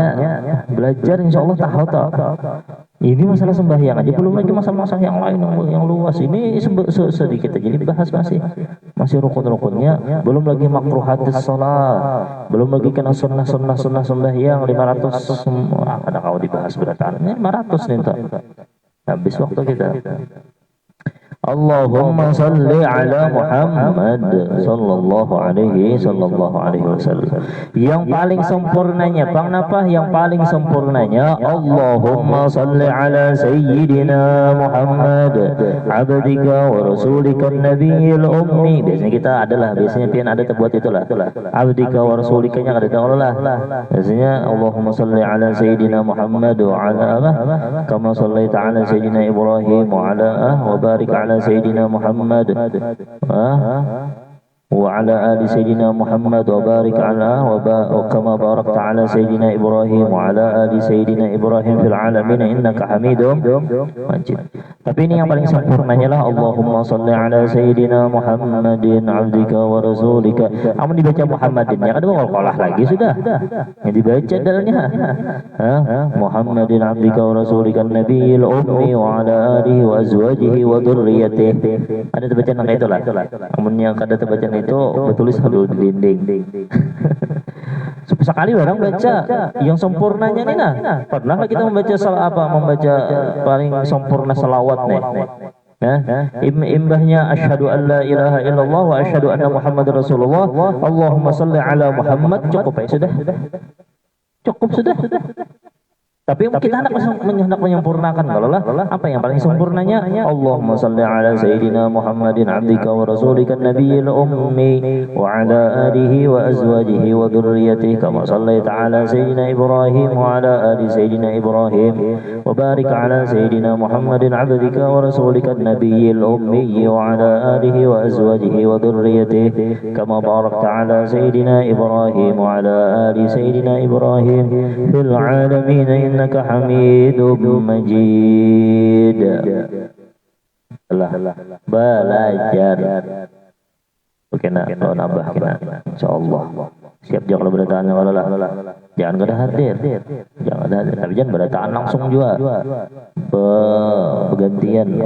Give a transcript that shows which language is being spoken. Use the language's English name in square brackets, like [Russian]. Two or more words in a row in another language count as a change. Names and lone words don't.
[Banjar] Belajar insyaallah tahu toh. Ini masalah sembahyang aja, belum lagi masalah-masalah yang lain yang luas. Ini sedikit aja dibahas masih rukun-rukunnya, belum lagi [Arabic] مكروهات الصلاة, [Banjar] belum lagi kena sunnah sembahyang 500 ada kau dibahas berataan. Ini 500 nih toh. Habis waktu kita. [Arabic] اللهم صل على محمد صلى الله عليه وسلم. [Banjar] Yang paling sempurnanya pangnapa? Yang paling sempurnanya [Arabic] اللهم صل على سيدنا محمد عبدك ورسولك النبي الأمي. [Banjar] Biasanya pian ada terbuat itulah. [Arabic] عبدك ورسولك [Banjar] nya kada tahu lah. [Arabic] Biasanya اللهم صل على سيدنا محمد وعلى كما صليت على سيدنا إبراهيم وعلى وبارك على سيدنا محمد وعلى آل سيدنا محمد وبارك على وكما باركت على سيدنا إبراهيم وعلى آل سيدنا إبراهيم في العالمين إنك حميد مجيد. [Banjar] Tapi ini yang paling sempurnanya lah [Arabic] اللهم صل على سيدنا محمد عبدك ورسولك. [Banjar] Amun dibaca Muhammadin ya kada qalqalah lagi sudah. Yang dibaca dalnya [Arabic] محمد عبدك ورسولك النبي الأمي وعلى آله وأزواجه وذريته. [Banjar] Ada terbaca nang itulah. Amun yang kada terbaca itu bertulis dulu di dinding. Sekali orang baca yang sempurnanya nih nah. Pernah kita membaca membaca paling sempurna salawat nih. [Arabic] Imbahnya أشهد أن لا إله إلا الله وأشهد أن محمدا رسول الله. اللهم صل على محمد. [Banjar] Cukup ya sudah. Cukup sudah. Tapi kita hendak menyempurnakan kalau lah apa yang paling sempurnanya [Arabic] اللهم صل على سيدنا محمد عبدك و رسولك النبي الأمي وعلى آله وأزواجه وذريته كما صليت على سيدنا إبراهيم وعلى آل سيدنا إبراهيم وبارك على سيدنا محمد عبدك ورسولك النبي الأمي وعلى آله وأزواجه وذريته كما باركت على سيدنا إبراهيم وعلى آل سيدنا إبراهيم في العالمين إنك حميد مجيد. [Banjar] Belajar. Oke nak, kalau nambah kena, insyaallah. Siap jangan berataan kalau lah. Jangan kada hadir. Jangan ada hadir. Tapi jangan berataan langsung juga. Bergantian.